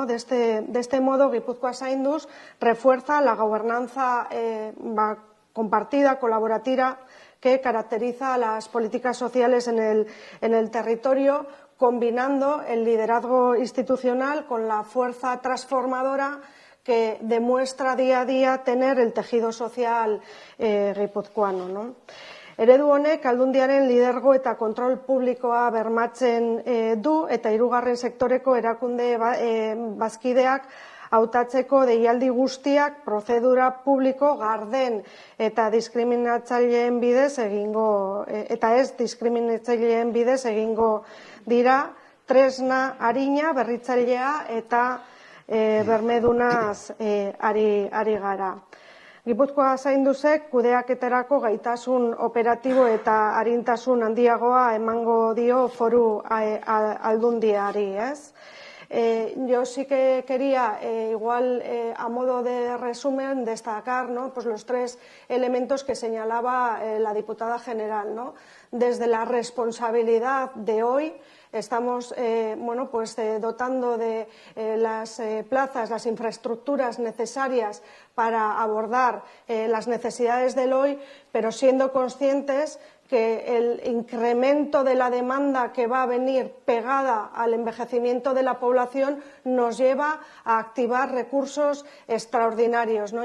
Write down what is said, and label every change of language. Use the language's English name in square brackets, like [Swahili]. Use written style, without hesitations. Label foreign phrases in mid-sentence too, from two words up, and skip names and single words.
[Spanish] De este modo, Gipuzkoa Zainduz refuerza la gobernanza compartida, colaborativa, que caracteriza a las políticas sociales en el territorio, combinando el liderazgo institucional con la fuerza transformadora que demuestra día a día tener el tejido social guipuzcoano, ¿no? [Basque] Eredu honek Aldundiaren lidergo eta kontrol publikoa bermatzen du eta hirugarren sektoreko erakunde bazkideak hautatzeko deialdi guztiak prozedura publiko garden eta diskriminatzaileen bidez eta ez diskriminatzaileen bidez egingo dira, tresna arina, berritzailea eta bermedunaz ari gara. Gipuzkoa zainduzek kudeaketarako gaitasun operatibo eta arintasun handiagoa emango dio foru aldundiari, ez? [Spanish] Yo sí que quería, igual a modo de resumen, destacar, ¿no?, pues los tres elementos que señalaba la diputada general, ¿no? Desde la responsabilidad de hoy, estamos dotando de las plazas, las infraestructuras necesarias para abordar las necesidades del hoy, pero siendo conscientes que el incremento de la demanda que va a venir pegada al envejecimiento de la población nos lleva a activar recursos extraordinarios, ¿no?